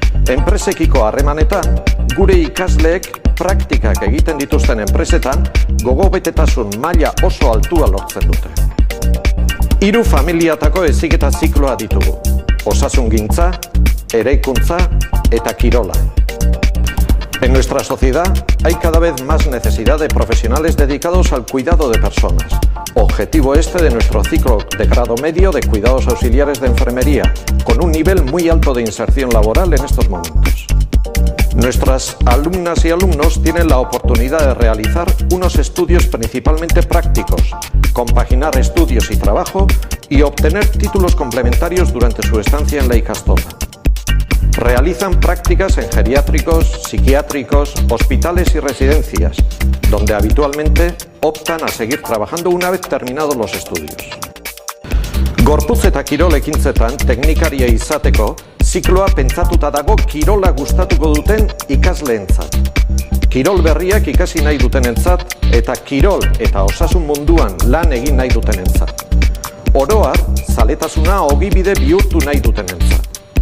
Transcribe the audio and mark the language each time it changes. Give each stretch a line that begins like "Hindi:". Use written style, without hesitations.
Basque: Enpresekiko harremanetan, gure ikasleek praktikak egiten dituzten enpresetan gogobetetasun maila oso altua lortzen dute. 3 familiatako heziketa zikloa ditugu: osasungintza, eraikuntza eta kirola.
Spanish: En nuestra sociedad hay cada vez más necesidad de profesionales dedicados al cuidado de personas. Objetivo este de nuestro ciclo de grado medio de cuidados auxiliares de enfermería, con un nivel muy alto de inserción laboral en estos momentos. Nuestras alumnas y alumnos tienen la oportunidad de realizar unos estudios principalmente prácticos, compaginar estudios y trabajo y obtener títulos complementarios durante su estancia en la ikastola. Realizan prácticas en geriátricos, psiquiátricos, hospitales y residencias, donde habitualmente optan a seguir trabajando una vez terminados los estudios.
Basque: Gorputz eta kirol ekintzetan teknikaria izateko, zikloa pentsatuta dago kirola gustatuko duten ikasleentzat. Kirol berriak ikasi nahi dutenentzat eta kirol eta osasun munduan lan egin nahi dutenentzat. Oro har, zaletasuna ogibide bihurtu nahi dutenentzat.